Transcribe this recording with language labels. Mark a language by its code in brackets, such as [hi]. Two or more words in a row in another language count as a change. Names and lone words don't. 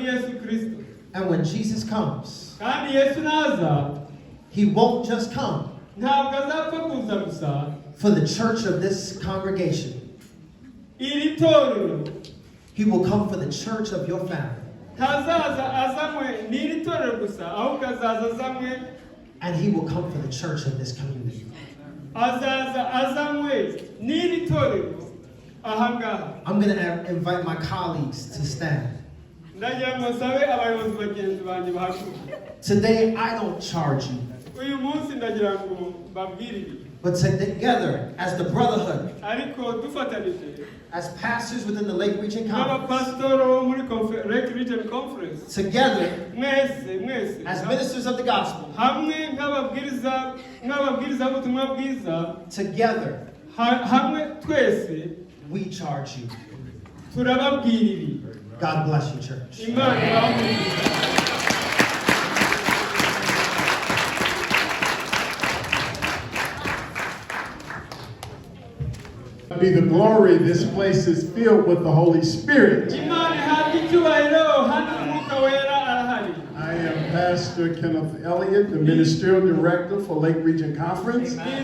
[en] And when Jesus comes, He won't just come. [rw] ntabwo azapfa kuza gusa [en] for the church of this congregation. [rw] iri torero [en] He will come for the church of your family. [rw] ntazaza azanywe n'iri torero gusa ahubwo azaza azanywe [en] And he will come for the church of this community. [rw] azaza azanywe n'iri torero ahangaha. [en] I'm going to invite my colleagues to stand. [rw] ndagira ngo nsabe abayobozi bagenzi banjye bahaguruke. [en] Today, I don't charge you. [rw] uyu munsi ndagira ngo mbabwire ibi. [en] But together, as the brotherhood, [rw] ariko dufatanije [en] as pastors within the Lake Region Conference, [rw] n'abapasitoro muri Lake Region Conference, [en] together, [rw] mwese [en] as ministers of the gospel, [rw] hamwe nk'ababwiriza b'ubutumwa bwiza, [en] together, [rw] hamwe twese [en] we charge you. [rw] turababwira ibi. [en] God bless you, church. [rw] Imana ibahe. [en] Be the glory, this place is filled with the Holy Spirit. I am Pastor Kenneth Elliott, the Ministerial Director for Lake Region Conference.